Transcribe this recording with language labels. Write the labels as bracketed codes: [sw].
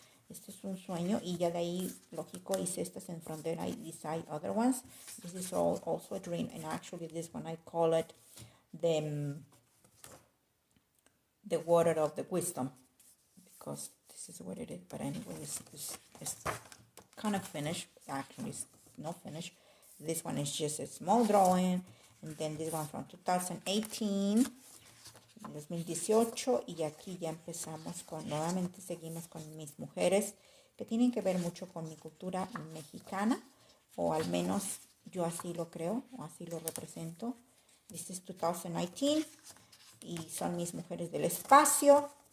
[es] Este es un sueño, y ya de ahí, lógico, hice estas en front, [en] then I decide other ones. This is also a dream, and actually this one I call it the water of the wisdom, because this is what it is. But anyway, it's kind of finished. Actually, it's not finished. This one is just a small drawing, and then this one from 2018. [es] 2018, y aquí ya empezamos nuevamente seguimos con mis mujeres que tienen que ver mucho con mi cultura mexicana, o al menos yo así lo creo, o así lo represento. [en] This is 2019, [es] y son mis mujeres del espacio.